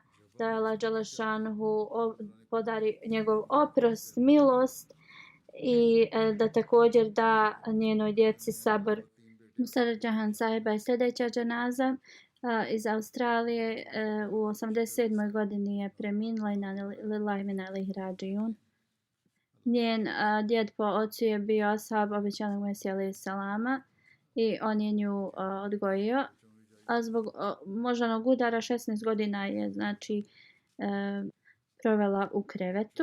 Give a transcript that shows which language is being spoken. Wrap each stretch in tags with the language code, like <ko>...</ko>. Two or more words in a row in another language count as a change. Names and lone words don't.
<bs>Da Allah dželešanuhu podari njegov oprost, milost i da također da njenoj djeci sabor. Musara Jahan Sahiba je sljedeća dženaza iz Australije. U 87. godini je preminula i</bs> <ar>نا لله من إليه راجعون.</ar> <bs>Njen djed po ocu je bio ashab obećanog Mesija</bs> <ar>عليه السلام</ar> <bs>i on je nju odgojio. A zbog moždanog udara 16 godina je znači provela u krevetu.</bs>